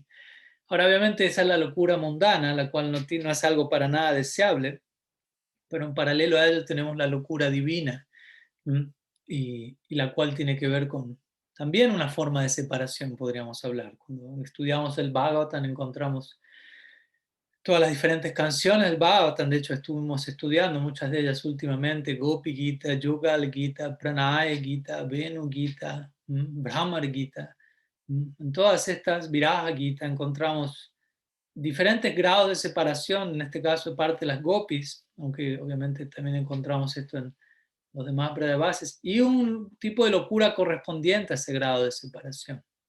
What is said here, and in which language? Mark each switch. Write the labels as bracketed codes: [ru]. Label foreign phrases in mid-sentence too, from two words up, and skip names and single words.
[es] Ahora, obviamente esa es la locura mundana, la cual no es algo para nada deseable, pero en paralelo a ello tenemos la locura divina, y la cual tiene que ver con también una forma de separación, podríamos hablar. Cuando estudiamos el Bhagavatam encontramos todas las diferentes canciones del Bhagavatam. De hecho estuvimos estudiando muchas de ellas últimamente: Gopi Gita, Yugal Gita, Pranaya Gita, Venu Gita, Brahmar Gita. En todas estas, Viraja Gita, encontramos diferentes grados de separación, en este caso de parte de las gopis, aunque obviamente también encontramos esto en los demás bases, y un tipo de locura correspondiente a ese grado de separación.